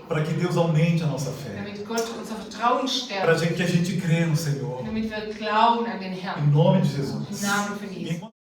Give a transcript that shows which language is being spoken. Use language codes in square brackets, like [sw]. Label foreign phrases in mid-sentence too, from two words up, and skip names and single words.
[pt] Para que Deus aumente a nossa fé. [de] Damit Gott unser Vertrauen [pt] Para [de] stärkt. [pt] que a gente crê no Senhor. [de] Damit wir glauben an den Herrn. [pt] Em nome de [de] Im Jesus. Namen von Jesus.